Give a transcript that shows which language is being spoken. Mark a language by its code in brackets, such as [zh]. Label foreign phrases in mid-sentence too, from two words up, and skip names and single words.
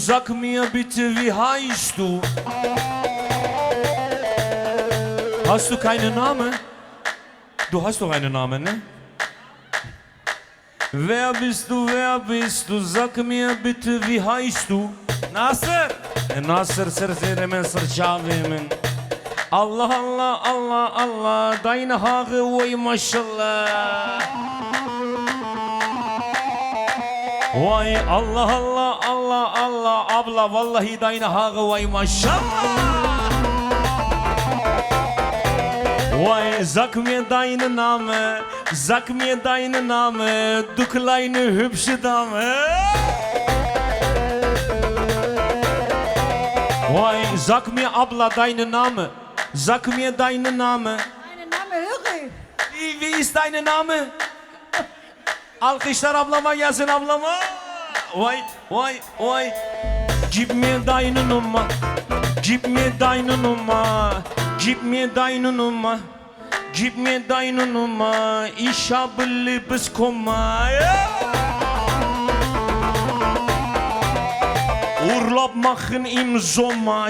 [de] Sag mir bitte, wie heißt du? Hast du keinen Namen? Du hast doch einen Namen, ne? Wer bist du? Wer bist du? Sag mir bitte, wie heißt du? Nasır. [tr] Nasır sırtırımın sırçavımın. Allah Allah Allah Allah. [de] Deine Haare, [tr] oy maşallah. Vay Allah Allah Allah Allah abla vallahi [de] deine Haare [tr] vay maşallah. [de] Vay sag mir deinen Namen, sag mir deinen Namen, du kleine hübsche Dame. Vay sag mir abla deinen Namen, sag mir deinen Namen. Deinen Namen höre ich. Wie ist dein Name? [tr] Alkışlar ablama gelsin ablama. Vay vay vay. [de] Gib mir deine Nummer. Gib mir deine Nummer. Gib mir deine Nummer. Gib mir deine Nummer. Ich habe Liebeskummer. Urlaub machen im Sommer.